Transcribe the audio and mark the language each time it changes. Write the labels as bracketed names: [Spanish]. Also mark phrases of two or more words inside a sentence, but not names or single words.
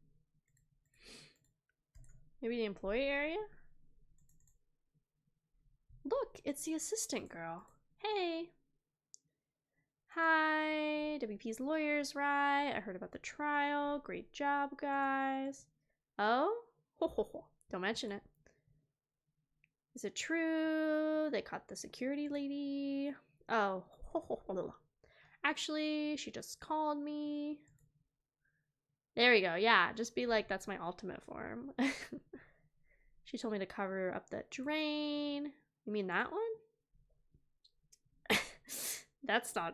[English] Maybe the employee area? Look, it's the assistant girl. Hey. Hi. WP's lawyers, right? I heard about the trial. Great job, guys. Oh? Ho ho ho. Don't mention it. Is it true? They caught the security lady. Oh. Ho ho ho. Actually, she just called me. There we go. Yeah, just be like, that's my ultimate form. She told me to cover up that drain. You mean that one? That's not...